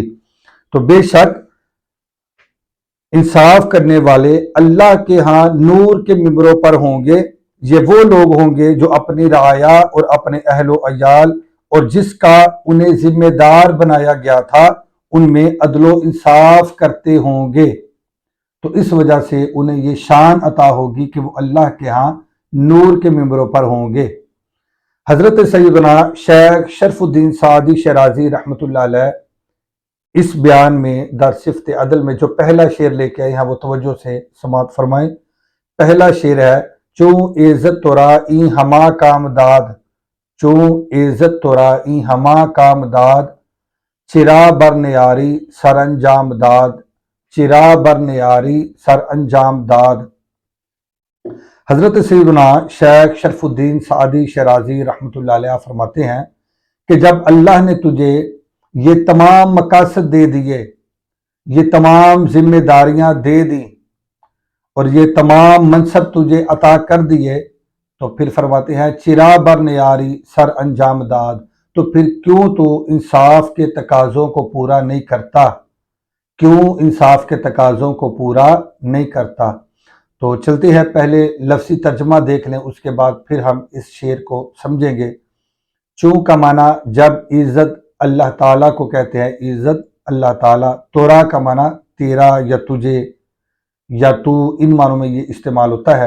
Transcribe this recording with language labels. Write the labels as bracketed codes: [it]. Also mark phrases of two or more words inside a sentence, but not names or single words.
[ur] تو بے شک انصاف کرنے والے اللہ کے ہاں نور کے ممبروں پر ہوں گے، یہ وہ لوگ ہوں گے جو اپنی رعایا اور اپنے اہل و عیال اور جس کا انہیں ذمہ دار بنایا گیا تھا ان میں عدل و انصاف کرتے ہوں گے، تو اس وجہ سے انہیں یہ شان عطا ہوگی کہ وہ اللہ کے ہاں نور کے ممبروں پر ہوں گے۔ حضرت سیدنا شیخ شرف الدین سعدی شیرازی رحمۃ اللہ علیہ اس بیان میں [fa] در صفت عدل [ur] میں جو پہلا شعر لے کے آئے ہیں وہ توجہ سے سماعت فرمائیں۔ پہلا شعر ہے، [fa] چوں عزت تورا این ہما کام داد، چوں عزت تورا این ہما کام داد، چرا بر نیاری سر انجام داد، چرا بر نیاری سر انجام داد۔ [ur] حضرت سیدنا شیخ شرف الدین سعدی شیرازی رحمۃ اللہ علیہ فرماتے ہیں کہ جب اللہ نے تجھے یہ تمام مقاصد دے دیے، یہ تمام ذمہ داریاں دے دیں اور یہ تمام منصب تجھے عطا کر دیے، تو پھر فرماتے ہیں [fa] چرا بر نیاری سر انجام داد، [ur] تو پھر کیوں تو انصاف کے تقاضوں کو پورا نہیں کرتا، کیوں انصاف کے تقاضوں کو پورا نہیں کرتا۔ تو چلتے ہیں، پہلے لفظی ترجمہ دیکھ لیں، اس کے بعد پھر ہم اس شعر کو سمجھیں گے۔ چوں کا معنی جب عزت اللہ تعالیٰ کو کہتے ہیں، عزت اللہ تعالیٰ، تورا کا معنی تیرا یا تجھے یا تو، ان معنوں میں یہ استعمال ہوتا ہے۔